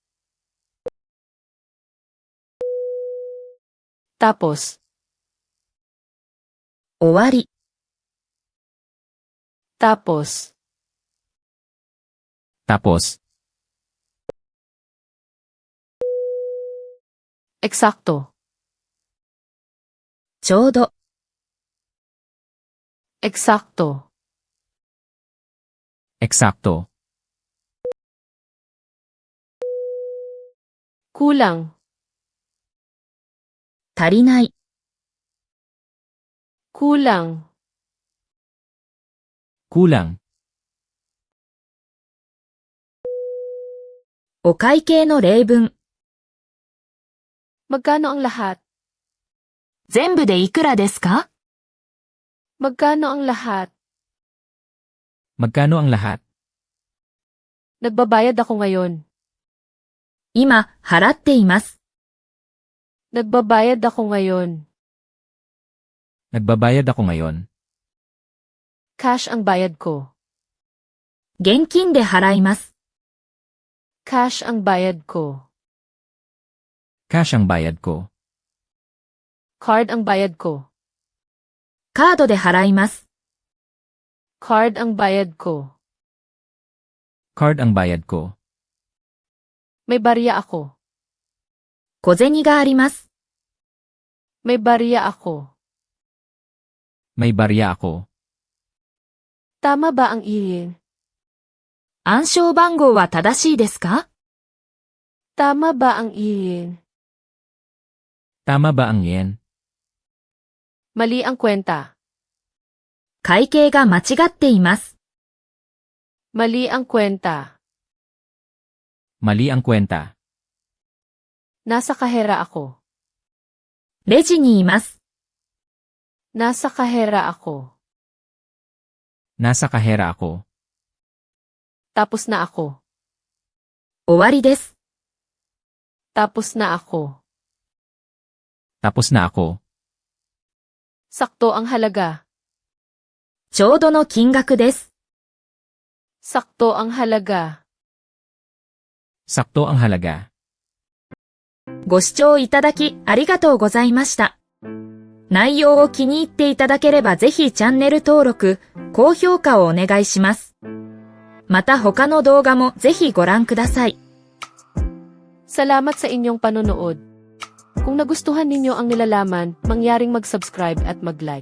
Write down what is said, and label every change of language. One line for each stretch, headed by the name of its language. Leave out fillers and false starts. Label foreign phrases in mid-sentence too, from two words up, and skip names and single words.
Filipino: Tapos.
Japanese: 終わり、
Filipino: Tapos. Tapos. Eksakto.
Japanese: ちょうど、
Filipino: Eksakto. Eksakto. Kulang.
Japanese: 足りない、
Filipino: Kulang. Kulang.
Japanese: お会計の例文、
Filipino: Magkano ang lahat?
Japanese: 全部でいくらですか？
Filipino: Magkano ang lahat? Magkano ang lahat? Nagbabayad ako ngayon.
Japanese: 今、払っています。
Filipino: Nagbabayad ako ngayon. Nagbabayad ako ngayon. Cash ang bayad ko.
Japanese: 現金で払います。
Filipino: Cash ang bayad ko. Cash ang bayad ko. Card ang bayad ko.
Japanese: カードで払います。
Filipino: Card ang bayad ko. Card ang bayad ko. May barya ako.
Japanese: 小銭があります。
Filipino: May barya ako. May barya ako. Tama ba ang iyon?
Japanese: 暗証番号は正しいですか？
Filipino: Tama ba ang iyon? Tama ba ang yen? Mali ang kwenta.
Japanese: 会計が間違っています。
Filipino: Mali ang kwenta. Mali ang kwenta. Nasa kahera ako.
Japanese: レジにいます。
Filipino: Nasa kahera ako. Nasa kahera ako. Tapos na ako.
Japanese: 終わりです。
Filipino: Tapos na ako. Tapos na ako. Sakto ang halaga.
Japanese: ちょうどの金額です。
Filipino: Sakto ang halaga. Sakto ang halaga.
Japanese: ご視聴いただきありがとうございました。内容を気に入っていただければぜひチャンネル登録、高評価をお願いします。また他の動画もぜひご覧ください。
Filipino: Salamat sa inyong panonood. Kung nagustuhan ninyo ang nilalaman, mangyaring mag-subscribe at mag-like.